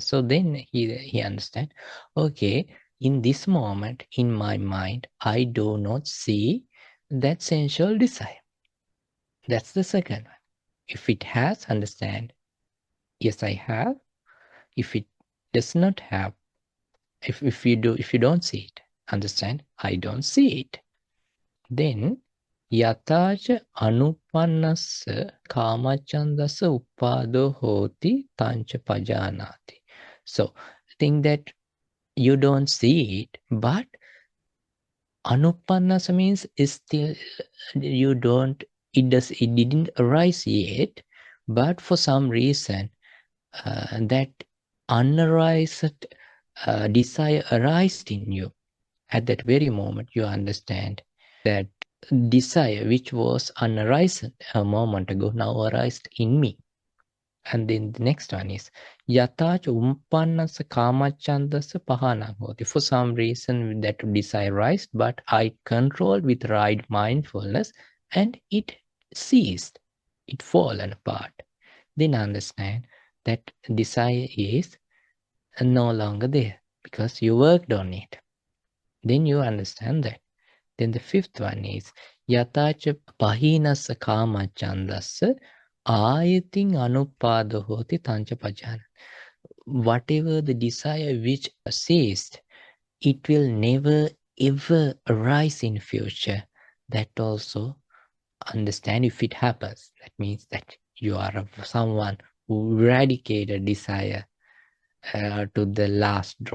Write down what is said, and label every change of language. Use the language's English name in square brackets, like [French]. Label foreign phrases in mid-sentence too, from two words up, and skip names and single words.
[English] So then he understand, okay, in this moment in my mind, I do not see that sensual desire. That's the second one. If it has, understand, yes, I have. If it does not have, if you don't see it, understand, I don't see it. [Pali] Then yataja anupannassa kamachandasa uppado hoti tancha pajanati. [English] So think that you don't see it, but anupannasa means is still you don't, it didn't arise yet, but for some reason that unarised desire arised in you. At that very moment you understand that desire which was unarised a moment ago now arised in me. And then the next one is [Pali] yatacha umpannasa kamachandasa pahanang hoti. [English] For some reason that desire arised, but I controlled with right mindfulness and it ceased, it fallen apart. Then understand that desire is no longer there because you worked on it. Then you understand that. Then the fifth one is [Pali] yatacha pahinasa kamachandasa ayating anupada hoti tancha pajana. [English] Whatever the desire which ceased, it will never ever arise in future. That also understand if it happens. That means that you are someone who eradicated desire to the last drop.